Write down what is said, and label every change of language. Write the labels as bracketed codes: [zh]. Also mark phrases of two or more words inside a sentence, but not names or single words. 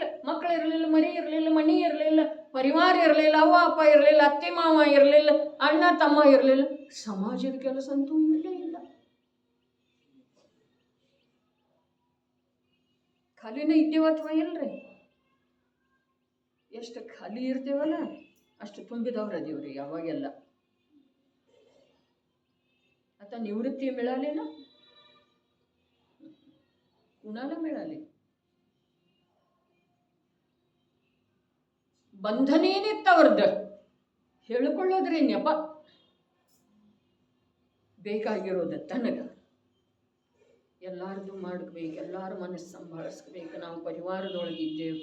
[kn] ಮಕ್ಕಳು ಇರಲಿಲ್ಲ, ಮರಿ ಇರಲಿಲ್ಲ, ಮಣಿ ಇರಲಿಲ್ಲ, ಪರಿವಾರ ಇರಲಿಲ್ಲ, ಅವ್ವ ಅಪ್ಪ ಇರಲಿಲ್ಲ, ಅತ್ತೆ ಮಾವ ಇರಲಿಲ್ಲ, ಅಣ್ಣ ತಮ್ಮ ಇರಲಿಲ್ಲ. ಸಮಾಜದ ಕೆಲಸ ಅಂತೂ ಇರಲೇ ಇಲ್ಲ. ಖಾಲಿನ ಇದ್ದೇವ ಅಥವಾ ಇಲ್ರಿ? ಎಷ್ಟು ಖಾಲಿ ಇರ್ತೇವಲ್ಲ ಅಷ್ಟು ತುಂಬಿದವ್ರ ಅದೀವ್ರಿ ಯಾವಾಗೆಲ್ಲ. [mr] आता निवृत्ती मिळाली ना, कुणाला मिळाली? [kn] ಬಂಧನೇನಿತ್ತವ್ರದ್ದು ಹೇಳಿಕೊಳ್ಳೋದ್ರಿ ನೆಪ. ಬೇಕಾಗಿರೋದು ತನಗ ಎಲ್ಲಾರ್ದು ಮಾಡಬೇಕು, ಎಲ್ಲಾರು ಮನಸ್ಸು ಸಂಭಾಳಿಸ್ಬೇಕು, ನಾವು ಪರಿವಾರದೊಳಗಿದ್ದೇವೆ.